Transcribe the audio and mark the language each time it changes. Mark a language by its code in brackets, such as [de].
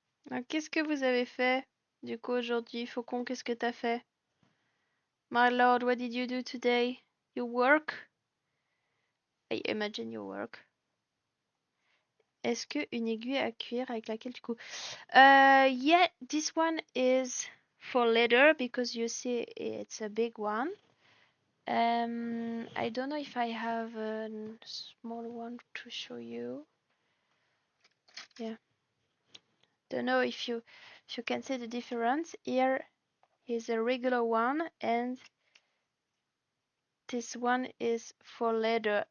[fr] Alors, qu'est-ce que vous avez fait du coup aujourd'hui? Faucon, qu'est-ce que t'as fait? [en] My lord, what did you do today? You work? I imagine you work. [fr] Est-ce que une aiguille à cuir avec laquelle tu couds? [en] Yeah, this one is for leather because you see it's a big one. I don't know if I have a small one to show you. Yeah. Don't know if you can see the difference. Here is a regular one and this one is for leather.